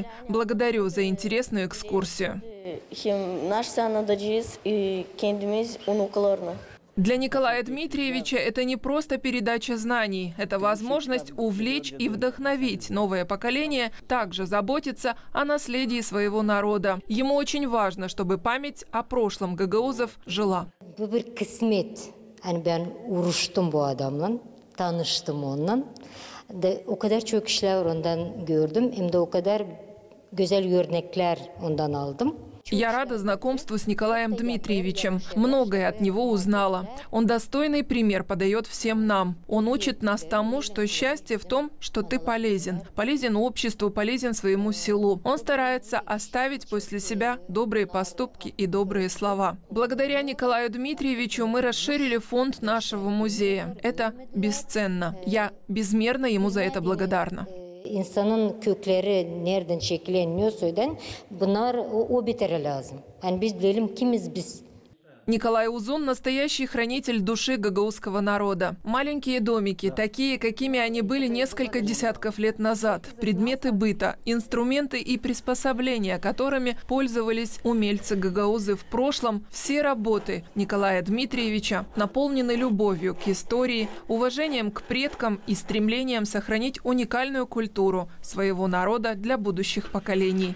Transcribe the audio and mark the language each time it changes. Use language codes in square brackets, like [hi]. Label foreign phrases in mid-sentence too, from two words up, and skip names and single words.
[ru] Благодарю за интересную экскурсию. Для Николая Дмитриевича это не просто передача знаний. Это возможность увлечь и вдохновить новое поколение также заботиться о наследии своего народа. Ему очень важно, чтобы память о прошлом гагаузов жила. [gag] Ben uğraştım bu adamla, tanıştım onunla. O kadar çok işler ondan gördüm, hem de o kadar güzel örnekler ondan aldım. [ru] Я рада знакомству с Николаем Дмитриевичем. Многое от него узнала. Он достойный пример подает всем нам. Он учит нас тому, что счастье в том, что ты полезен. Полезен обществу, полезен своему селу. Он старается оставить после себя добрые поступки и добрые слова. Благодаря Николаю Дмитриевичу мы расширили фонд нашего музея. Это бесценно. Я безмерно ему за это благодарна. [gag] İnsanın kökleri nereden şekilleniyorsa bunlar o bitere lazım. Yani biz bilelim kimiz biz. [ru] Николай Узун – настоящий хранитель души гагаузского народа. Маленькие домики, такие, какими они были несколько десятков лет назад. Предметы быта, инструменты и приспособления, которыми пользовались умельцы гагаузы в прошлом. Все работы Николая Дмитриевича наполнены любовью к истории, уважением к предкам и стремлением сохранить уникальную культуру своего народа для будущих поколений.